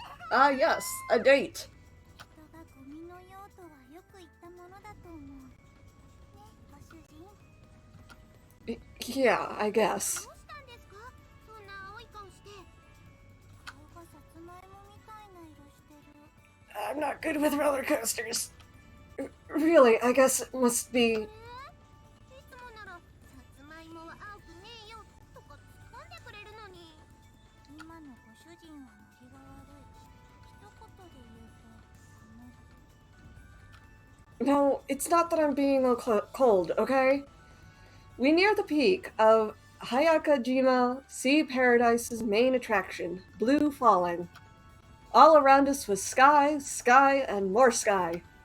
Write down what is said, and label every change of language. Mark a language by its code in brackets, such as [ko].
[en] Ah, yes, a date. [ja] 人がゴミの用途はよく言ったものだと思う。ね、ご主人。 [en] Yeah, I guess. [ja] どうしたんですか？そんな青い顔して。顔がさつまいもみたいな色してる。 [en] I'm not good with roller coasters. Really, I guess it must be. [ja] いつもならさつまいもは青くねえよとか突っ込んでくれるのに。今のご主人はノリが悪い。一言で言うと寒い。 [en] No, it's not that I'm being cold, okay? We near the peak of Hayakajima Sea Paradise's main attraction, blue falling. All around us was sky, sky, and more sky.